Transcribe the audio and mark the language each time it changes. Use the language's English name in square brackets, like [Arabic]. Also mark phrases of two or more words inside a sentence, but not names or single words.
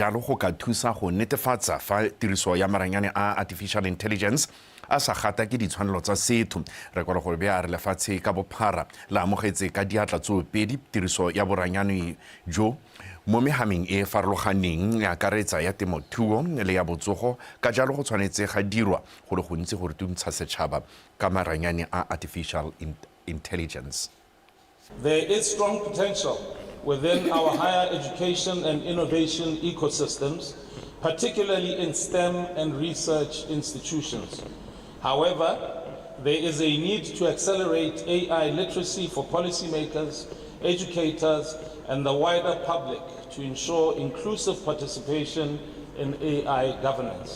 [Tswana] jalo go ka thusa go netefatsa fa tiriso ya maranyane a [English] artificial intelligence [Tswana] a sa gata ke ditshwanelo tsa setho re kwala gore be a re lefatshe ka bophara la amogetse ka diatla tsoopedi tiriso ya boranyane jo mo mehameng e farologaneng ya akaretsa ya temothuo le ya botsogo ka jalo go tshwanetse ga dirwa go le gontsi gore tuntsha setšhaba ka maranyane a [English] artificial intelligence. There is strong potential within our higher education and innovation ecosystems, particularly in STEM and research institutions. However, there is a need to accelerate AI literacy for policymakers, educators, and the wider public to ensure inclusive participation in AI governance.